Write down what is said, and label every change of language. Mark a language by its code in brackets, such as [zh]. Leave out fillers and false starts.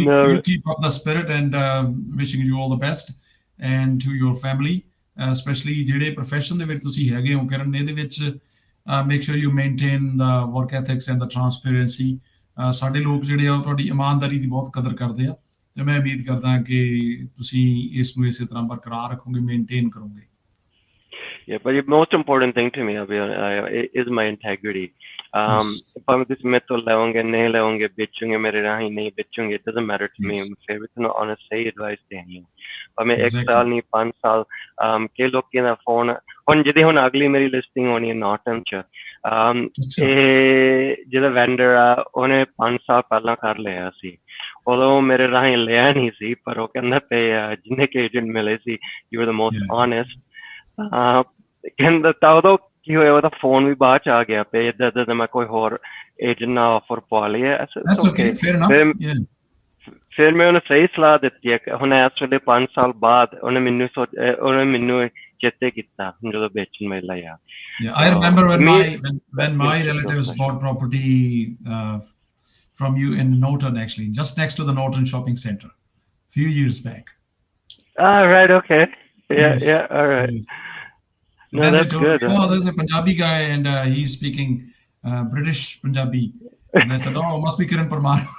[en] You keep up the spirit and wishing you all the best and to your family, especially [pa] ਜਿਹੜੇ profession ਦੇ ਵਿੱਚ ਤੁਸੀਂ ਹੈਗੇ ਹੋ ਕਿਰਨ, ਇਹਦੇ ਵਿੱਚ [en] make sure you maintain the work ethics and the transparency. [pa] ਸਾਡੇ ਲੋਕ ਜਿਹੜੇ ਆ ਉਹ ਤੁਹਾਡੀ ਇਮਾਨਦਾਰੀ ਦੀ ਬਹੁਤ ਕਦਰ ਕਰਦੇ ਆ, ਤੇ ਮੈਂ ਉਮੀਦ ਕਰਦਾ ਕਿ ਤੁਸੀਂ ਇਸ ਨੂੰ ਇਸੇ ਤਰ੍ਹਾਂ ਬਰਕਰਾਰ ਰੱਖੋਗੇ, ਮੇਨਟੇਨ ਕਰੋਗੇ। [en] Yeah, but the most important thing to me is my integrity. [pa] ਭਾਵੇਂ ਤੁਸੀਂ ਮੇਰੇ ਤੋਂ ਲਓਗੇ ਨਹੀਂ ਲਓਗੇ, ਵੇਚੋਗੇ ਮੇਰੇ ਰਾਹੀਂ ਨਹੀਂ ਵੇਚੋਗੇ, [en] it doesn't matter to me. [pa] ਫਿਰ ਵੀ ਤੁਹਾਨੂੰ honest ਸਹੀ advice ਦੇਣੀ ਹੈ, ਭਾਵੇਂ 1 ਸਾਲ ਨਹੀਂ 5 ਸਾਲ। ਕਈ ਲੋਕਾਂ ਦਾ ਫੋਨ ਹੁਣ ਜਿਹਦੀ ਹੁਣ ਅਗਲੀ ਮੇਰੀ ਲਿਸਟਿੰਗ ਹੋਣੀ ਹੈ ਨੌਰਟਨ ਚ, ਇਹ ਜਿਹੜਾ ਵੈਂਡਰ ਆ ਉਹਨੇ 5 ਸਾਲ ਪਹਿਲਾਂ ਕਰ ਲਿਆ ਸੀ, ਉਦੋਂ ਮੇਰੇ ਰਾਹੀਂ ਲਿਆ ਨਹੀਂ ਸੀ, ਪਰ ਉਹ ਕਹਿੰਦਾ ਪਏ ਜਿੰਨੇ ਕਿ ਏਜੰਟ ਮਿਲੇ ਸੀ [en] you were the most honest. [pa] ਕਹਿੰਦਾ ਤਾਂ ਉਦੋਂ ਕੀ ਹੋਇਆ, ਉਹਦਾ ਫੋਨ ਵੀ ਬਾਅਦ ਚ ਆ ਗਿਆ ਪਏ ਏਦਾਂ ਮੈਂ ਕੋਈ ਹੋਰ ਏਜੰਟ ਨਾਲ ਆਫਰ ਪਵਾ ਲਿਆ। ਫਿਰ ਮੈਂ ਉਹਨੂੰ ਸਹੀ ਸਲਾਹ ਦਿੱਤੀ ਹੈ। ਹੁਣ ਇਸ ਵੇਲੇ 5 ਸਾਲ ਬਾਅਦ ਉਹਨੇ ਮੈਨੂੰ ਚੇਤੇ ਕੀਤਾ ਜਦੋਂ ਵੇਚਣ ਮੇਲਾ ਆ। [en] I remember when my relatives bought property from you in Norton, actually just next to the Norton shopping center few years back. Right, okay. Yeah, all right. Yes. No, that's good. Oh, there's a Punjabi guy and he's speaking British Punjabi, and I said, oh, must be Kirn Parmar.